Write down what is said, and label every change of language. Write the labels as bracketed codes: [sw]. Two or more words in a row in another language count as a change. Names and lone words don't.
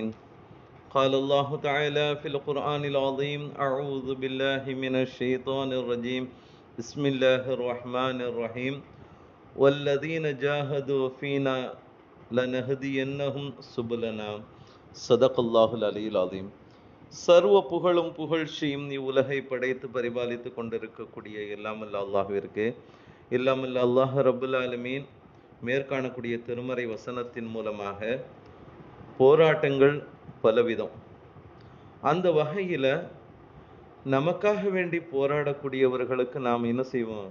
[ar] قال الله تعالى في القرآن العظيم: أعوذ بالله من الشيطان الرجيم. بسم الله الرحمن الرحيم. والذين جاهدوا فينا لنهدينهم سبلنا. صدق الله العلي العظيم. [ta] சர்வ புகழும் புகழ்ச்சியும் இவ்வுலகை படைத்து பரிபாலித்து கொண்டிருக்கக்கூடிய எல்லாமல்ல அல்லாஹ்விற்கு, எல்லாமல்ல அல்லாஹ் [ar] رب العالمين [ta] மேற்காணக்கூடிய திருமறை வசனத்தின் மூலமாக போராட்டங்கள் பலவிதம். அந்த வகையில் நமக்காக வேண்டி போராடக்கூடியவர்களுக்கு நாம் என்ன செய்வோம்?